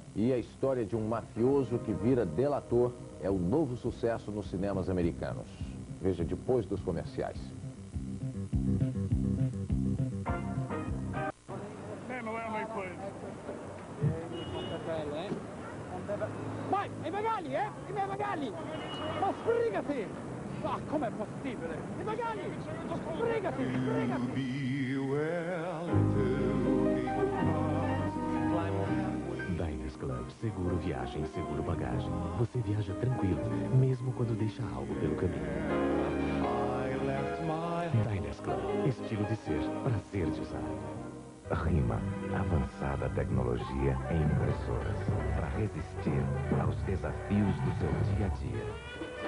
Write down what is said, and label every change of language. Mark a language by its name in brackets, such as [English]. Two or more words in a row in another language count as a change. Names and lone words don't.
[Portuguese] E a história de um mafioso que vira delator é o novo sucesso nos cinemas americanos. Veja depois dos comerciais. [Italian] Vai, i bagagli, i miei bagagli! Ma sbrigati! Ma com'è possibile? I bagagli! Sbrigati, sbrigati! [Portuguese] Diners Club, seguro viagem, seguro bagagem. Você viaja tranquilo, mesmo quando deixa algo pelo caminho. Diners Club, estilo de ser, prazer de usar. Rima, avançada tecnologia em impressoras para resistir aos desafios do seu dia a dia.